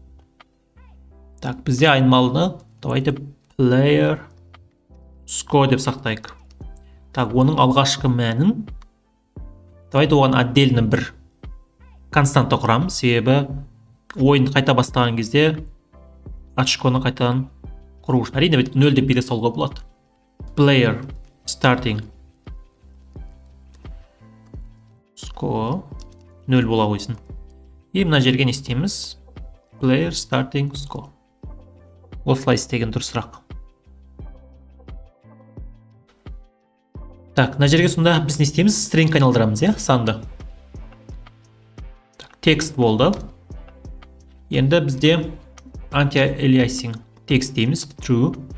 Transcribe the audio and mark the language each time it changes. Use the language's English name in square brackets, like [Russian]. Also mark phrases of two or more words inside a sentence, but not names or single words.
[Kazakh] Бізде айнымалыны давайте [English] player score [Kazakh] деп сақтайық. Оның алғашқы мәнін давайте оған отдельно бір константа құрамыз, себебі ойынды қайта бастаған кезде очконы қайтадан құру үшін. Әрине 0 деп бере салуға болады. [English] Player starting score 0 [Kazakh] бола қойсын. Мына жерге не істейміз? [English] Player starting score. [Kazakh] Осылай істеген дұрысырақ. Мына жерге сонда біз не істейміз? String айналдырамыз, санды. Текст болды. Енді бізде anti-aliasing текст дейміз, true.